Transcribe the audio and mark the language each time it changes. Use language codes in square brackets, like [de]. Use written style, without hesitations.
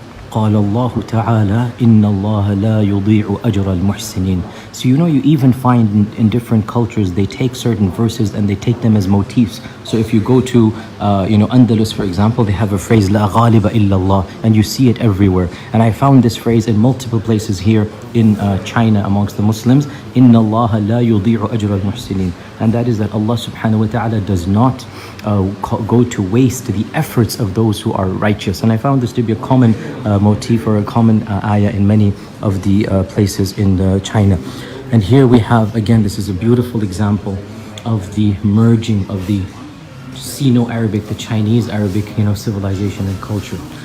[ar] قال الله تعالى إن الله لا يضيع أجر المحسنين. [en] So you know, you even find in different cultures, they take certain verses and they take them as motifs. So if you go to Andalus, for example, they have a phrase [ar] لا غالب إلا الله, [en] and you see it everywhere. And I found this phrase in multiple places here in China amongst the Muslims. [ar] إن الله لا يضيع أجر المحسنين. [en] And that is that Allah subhanahu wa ta'ala does not go to waste the efforts of those who are righteous. And I found this to be a common motif or a common ayah in many of the places in China. And here we have, again, this is a beautiful example of the merging of the Sino-Arabic, the Chinese Arabic, civilization and culture.